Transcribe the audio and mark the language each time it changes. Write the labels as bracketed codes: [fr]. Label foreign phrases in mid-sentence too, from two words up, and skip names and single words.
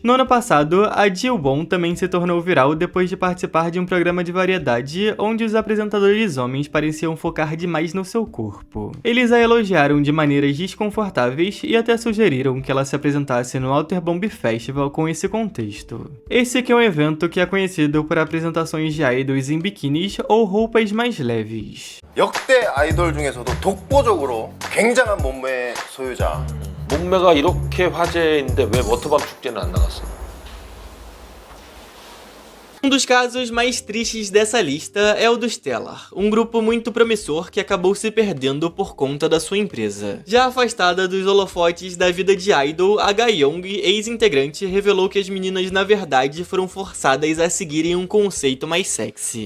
[pt] No ano passado, a Ji-won também se tornou viral depois de participar de um programa de variedade onde os apresentadores homens pareciam focar demais no seu corpo. Eles a elogiaram de maneiras desconfortáveis e até sugeriram que ela se apresentasse no Outer Bomb Festival com esse contexto. Esse que é um evento que é conhecido por apresentações de idols em biquínis ou roupas mais leves. [ko] 역대 아이돌 중에서도 독보적으로 굉장한 몸매 소유자. 몸매가 이렇게 화제인데 왜 워터밤 축제는 안 나갔어? [pt] Um dos casos mais tristes dessa lista é o do Stellar, um grupo muito promissor que acabou se perdendo por conta da sua empresa. Já afastada dos holofotes da vida de idol, a Ga-young, ex-integrante, revelou que as meninas na verdade foram forçadas a seguirem um conceito mais sexy.